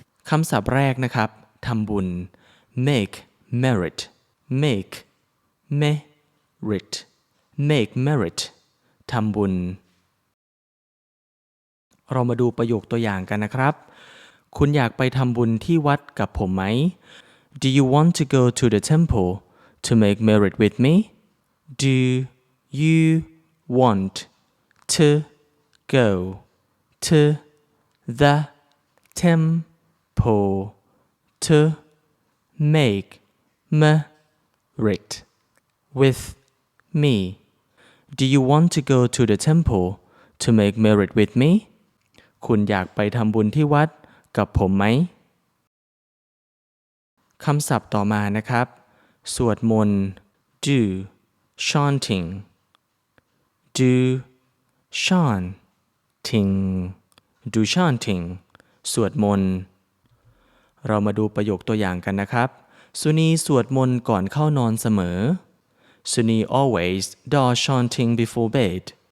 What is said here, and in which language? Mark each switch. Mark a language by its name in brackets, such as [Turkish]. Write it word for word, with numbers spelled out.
[Thai] คำศัพท์แรกนะครับทำบุญ make merit make merit make merit ทำบุญเรามาดูประโยคตัวอย่างกันนะครับคุณอยากไปทำบุญที่วัดกับผมไหม [English] Do you want to go to the temple to make merit with me? Do you want to go to the temple to make merit with me. Do you want to go to the temple to make merit with me? [Thai] คุณอยากไปทำบุญที่วัดกับผมไหมคำศัพท์ต่อมานะครับสวดมนต์ do chanting do chanting do chanting สวดมนต์เรามาดูประโยคตัวอย่างกันนะครับสุนีสวดมนต์ก่อนเข้านอนเสมอ [English] Suni always does chanting before bed.